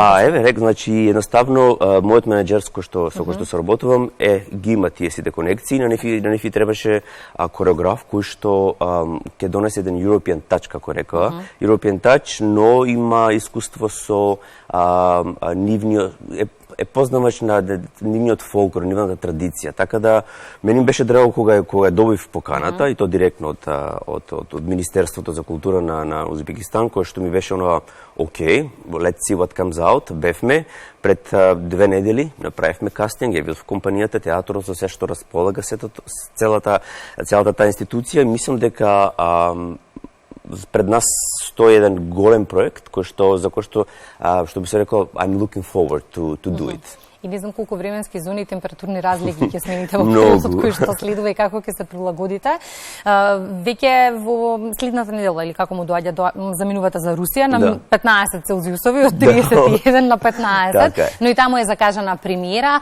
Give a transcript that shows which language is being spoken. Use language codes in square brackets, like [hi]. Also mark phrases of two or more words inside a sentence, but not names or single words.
[mk] Па еве рек, значи едноставно мојот менаџер со кој што се работувам ги има тие сите конекции, на нив требаше кореограф кој што ќе донесе еден [en] European touch, [mk] како рекоа, [en] European touch, [mk] но има искуство со нивниот е познавач на нивниот фолклор, нивната традиција. Така да мене беше драго кога добив поканата и то директно од Министерството за култура на Узбекистан, кој што ми беше онова окей, [en] let's see what comes out. [mk] Бевме пред 2 недели, направивме кастинг, ја бил во компанијата, театрот со се што располага целата таа институција. Мислам дека пред нас стои еден голем проект за кој што би се рекол [en] I'm looking forward to do it. [mk] И не знам колку временски зони и температурни разлики ќе смените во периодот кој што следува и како ќе се прилагодите. Веќе во следната недела или како му доаѓа заминувате за Русија на 15 Целзиусови од 31 на 15, но и таму е закажана премиера.